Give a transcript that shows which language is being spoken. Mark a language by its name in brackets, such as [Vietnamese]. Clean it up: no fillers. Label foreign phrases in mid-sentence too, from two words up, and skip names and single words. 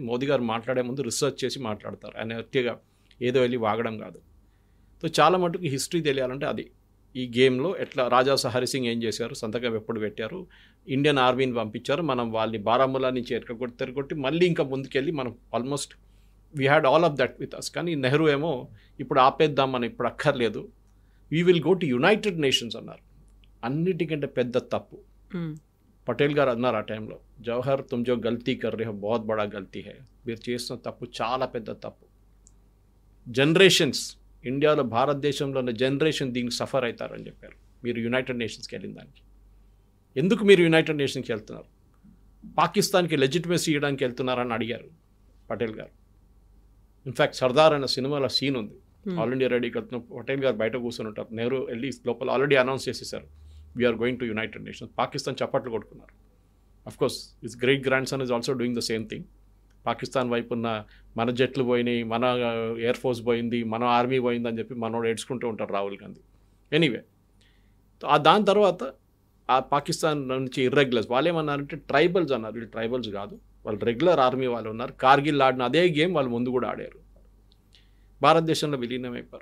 [Telugu] మోదీ గారు మాట్లాడే ముందు రీసెర్చ్ చేసి మాట్లాడతారు, ఆయన అతిగా ఏదో వెళ్ళి వాగడం కాదు. సో చాలా మటుకు హిస్టరీ తెలియాలంటే అది ఈ గేమ్లో ఎట్లా రాజా హరి సింగ్ ఏం చేశారు, సంతకం ఎప్పుడు పెట్టారు, [English] Indian army [Telugu] పంపించారు, మనం వాళ్ళని బారాముల్లా నుంచి తిరగొట్టి మళ్ళీ ఇంకా ముందుకెళ్ళి మనం [English] almost we had all of that with us. [Telugu] కానీ నెహ్రూ ఏమో ఇప్పుడు ఆపేద్దాం మనం, ఇప్పుడు అక్కర్లేదు, [English] we will go to United Nations [Telugu] అన్నారు. అన్నిటికంటే పెద్ద తప్పు పటేల్ గారు అన్నారు ఆ టైంలో, జవహర్ [Hindi] तुम जो ग़लती कर रे हो बहुत बड़ा ग़लती है, [Telugu] మీరు చేసిన తప్పు చాలా పెద్ద తప్పు. జనరేషన్స్ ఇండియాలో భారతదేశంలో ఉన్న జనరేషన్ దీనికి సఫర్ అవుతారని చెప్పారు. మీరు యునైటెడ్ నేషన్స్కి వెళ్ళిన దానికి ఎందుకు మీరు యునైటెడ్ నేషన్స్కి వెళ్తున్నారు, పాకిస్తాన్కి లెజిటిమసీ ఇవ్వడానికి వెళ్తున్నారని అడిగారు పటేల్ గారు. ఇన్ఫ్యాక్ట్ సర్దార్ అనే సినిమాలో సీన్ ఉంది, ఆల్ ఇండియా రెడీకి వెళ్తున్న పటేల్ గారు బయట కూర్చొని ఉంటారు, నెహ్రూ వెళ్ళి లోపల ఆల్రెడీ అనౌన్స్ చేసేసారు [English] we are going to United Nations. [Telugu] పాకిస్తాన్ చప్పట్లు కొట్టుకున్నారు. [English] of course his great grandson is also doing the same thing. [Telugu] పాకిస్తాన్ వైపు ఉన్న మన జట్లు పోయినాయి, మన [English] air force [Telugu] పోయింది, మన ఆర్మీ పోయింది అని చెప్పి మనోడు ఏడ్చుకుంటూ ఉంటారు రాహుల్ గాంధీ. ఎనీవే, దాని తర్వాత ఆ పాకిస్తాన్ నుంచి ఇర్రెగ్యులర్స్ వాళ్ళు ఏమన్నారంటే ట్రైబల్స్ అన్నారు. వీళ్ళు ట్రైబల్స్ కాదు, వాళ్ళు [English] regular army [Telugu] వాళ్ళు ఉన్నారు. కార్గిల్ ఆడిన అదే గేమ్ వాళ్ళు ముందు కూడా ఆడారు, భారతదేశంలో విలీనం అయిపోయారు.